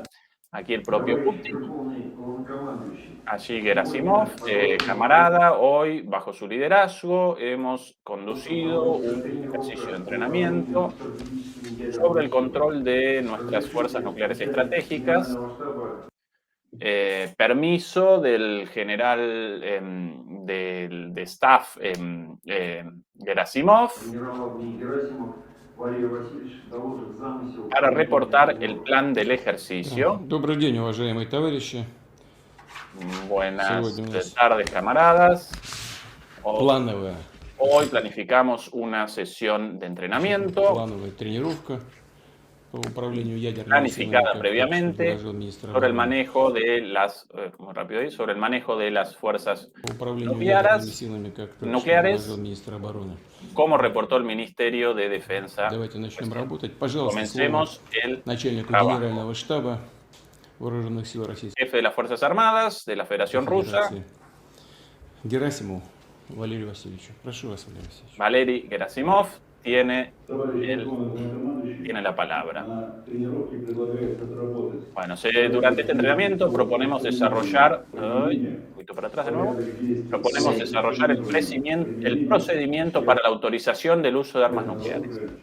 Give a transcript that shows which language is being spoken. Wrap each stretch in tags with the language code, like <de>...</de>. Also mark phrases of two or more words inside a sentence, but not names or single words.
<es>Aquí el propio Putin, allí Gerasimov, camarada, hoy bajo su liderazgo hemos conducido un ejercicio de entrenamiento sobre el control de nuestras fuerzas nucleares estratégicas, permiso del general de staff Gerasimov para reportar el plan del ejercicio.</es> <ru>Добрый день, уважаемые товарищи.</ru> <es>Buenas</es> <ru>Сегодня у нас</ru> <es>tardes, camaradas.</es> <ru>плановая</ru> <es>Hoy planificamos una sesión de entrenamiento</es> <ru>плановая тренировка по управлению ядерными силами,</ru> <es>planificada</es> <ru>как</ru> <es>previamente</es> <ru>доложил министр</ru> <es>sobre el</es> <ru>обороны.</ru> <es>manejo de las, muy rápido ahí, sobre el manejo de las fuerzas</es> <ru>По управлению ядерными</ru> <es>nucleares,</es> <ru>силами, как доложил</ru> <es>nucleares,</es> <ru>министр обороны.</ru> <es>como reportó el Ministerio de Defensa.</es> <ru>Давайте начнем работать. Пожалуйста, слово</ru> <es>Comencemos el</es> <ru>начальнику</ru> <es>trabajo.</es> <ru>Генерального штаба Вооруженных сил Российской</ru> <es>Jefe de las Fuerzas Armadas de la Federación Rusa,</es> <ru>Федерации Герасимову Валерию Васильевичу. Прошу вас, Валерий Васильевич.</ru> <es>Valery Gerasimov. tiene la palabra. Bueno, durante este entrenamiento proponemos desarrollar, un poquito para atrás de nuevo, proponemos desarrollar el procedimiento para la autorización del uso de armas nucleares.</es>